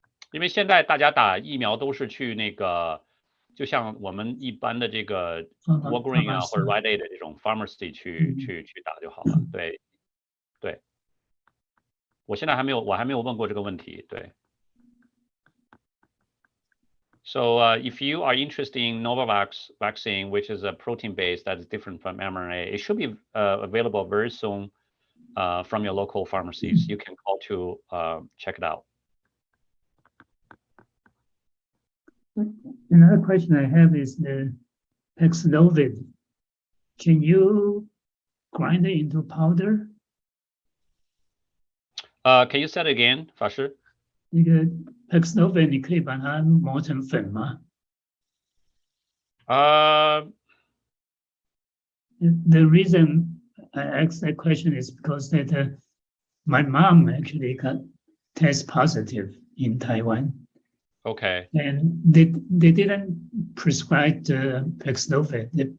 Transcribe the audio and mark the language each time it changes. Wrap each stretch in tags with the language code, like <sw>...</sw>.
<zh>因为现在大家打疫苗都是去那个，就像我们一般的这个 Walgreens 啊或者 Rite Aid 的这种 pharmacy 去打就好了。对，对，我还没有问过这个问题。对。</zh> <en>So if you are interested in Novavax vaccine, which is a protein base that is different from mRNA, it should be available very soon from your local pharmacies. You can call to check it out. Another question I have is the Paxlovid. Can you grind it into powder? Can you say it again, 法师？</en> <zh>那个 Paxlovid 你可以把它磨成粉吗？</zh> <en>The reason I asked that question is because that my mom actually got test positive in Taiwan. Okay. And they didn't prescribe the Paxlovid.</en>